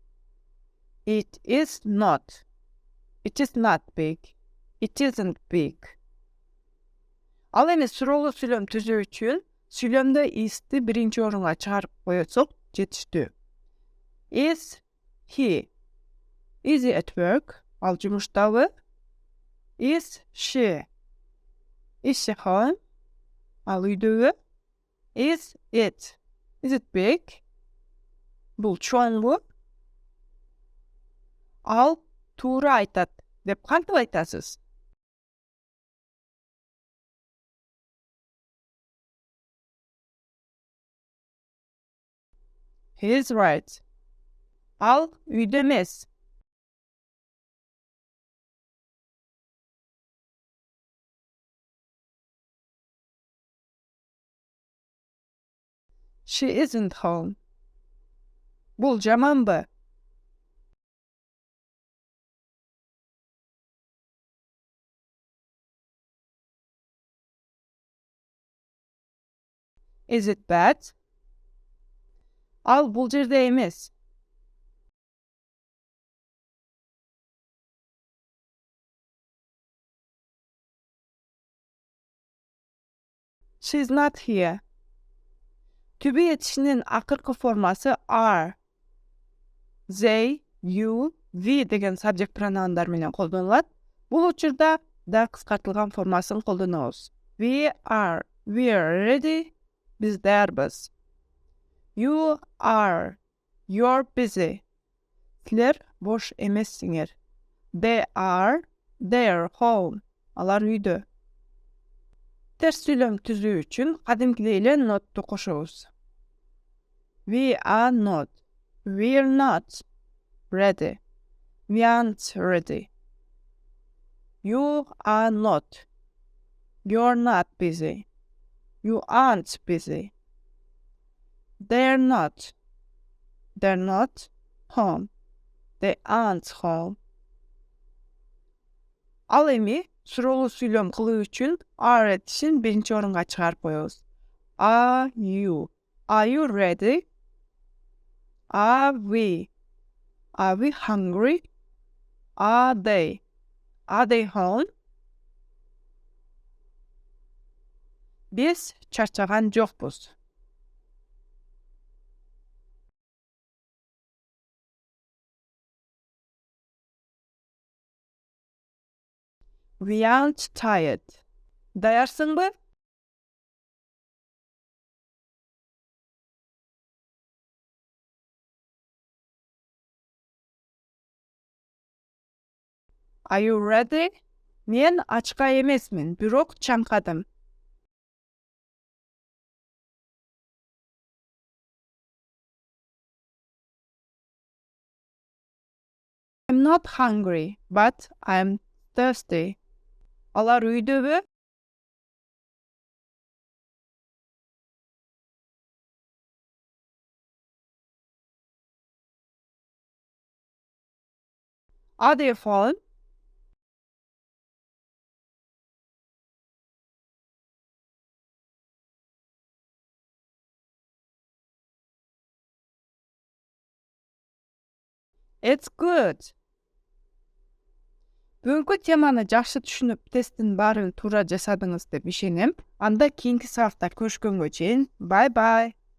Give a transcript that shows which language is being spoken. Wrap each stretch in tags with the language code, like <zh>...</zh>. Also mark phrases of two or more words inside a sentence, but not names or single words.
<en>It is not. It is not big. It isn't big.</en> <ky>Ал эми суроолуу сүйлөм түзүү үчүн сүйлөмдө is'ти биринчи орунга чыгарып коесок жетиштүү.</ky> <en>Is he? Is he at work?</en> <ky>Ал жумуштабы?</ky> <en>Is she? Is she home?</en> <ky>Ал үйдөбү?</ky> <en>Is it? Is it big?</en> <ky>Бул чоңбу? Ал туура айтат деп кантип айтасыз?</ky> <en>He is right.</en> <ky>Ал үйдө эмес.</ky> <en>She isn't home.</en> <ky>Бул жаманбы?</ky> <en>Is it bad?</en> <ky>Ал бул жерде эмес.</ky> <en>She's not here.</en> <ky>Түбі етішінің ақырқы формасы are.</ky> <en>They, you, we</en> <ky>деген</ky> <en>subject pronounдар</en> <ky>менен колдонулат. Бул учурда да кыскартылган формасын колдонобуз.</ky> <en>We are ready.</en> <ky>Биз даярбыз.</ky> <en>You are. You're busy.</en> <ky>Силер бош эмессиңер.</ky> <en>They are. They're home.</en> <ky>Алар үйдө. Терс сүйлөм түзүү үчүн кадимкидей эле nottу кошобуз.</ky> <en>We are not. We're not ready. We aren't ready. You are not. You're not busy. You aren't busy. They're not. They're not home. They aren't home. Ал эми суроолуу сүйлөм кылуу үчүн are этишин биринчи орунга чыгарып коебуз. Are you? Are you ready? Are we? Are we hungry? Are they? Are they home?</en> <ky>Биз чарчаган жокпуз.</ky> <en>We aren't tired. Даярсыңбы? Are you ready?</en> <ky>Мен ачка эмесмин, бирок чаңкадым.</ky> <en>I'm not hungry, but I'm thirsty.</en> <ky>Алар үйдөбү?</ky> <en>Are they home? It's good.</en> <ky>Бүгүнкү теманы жакшы түшүнүп, тесттин баарын туура жасадыңыз деп ишенем. Анда кийинки сабакта көрүшкөнгө чейин,</ky> <en>bye bye.</en>